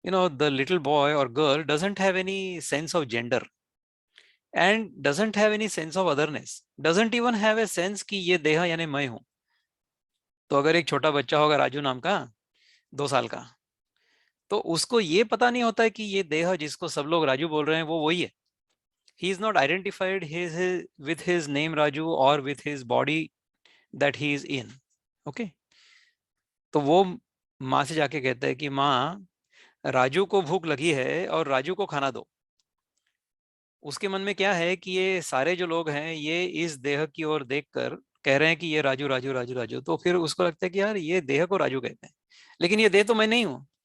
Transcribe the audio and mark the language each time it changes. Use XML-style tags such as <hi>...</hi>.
<en>the little boy और girl doesn't have any sense of gender and doesn't have any sense of otherness, doesn't even have a sense कि</en> <hi>ये देह यानी मैं हूं। तो अगर एक छोटा बच्चा होगा राजू नाम का, 2 साल का, तो उसको ये पता नहीं होता है कि ये देह जिसको सब लोग राजू बोल रहे हैं वो वही है।</hi> <en>He is not identified with his name Raju or with his body that he is in.</en> <hi>Okay, तो वो माँ से जाके कहता है कि माँ, राजू को भूख लगी है और राजू को खाना दो। उसके मन में क्या है कि ये सारे जो लोग हैं ये इस देह की ओर देखकर कह रहे हैं कि ये राजू राजू राजू राजू, तो फिर उसको लगता है कि यार ये देह को राजू कहते हैं, लेकिन ये देह तो मैं नहीं हूं।</hi>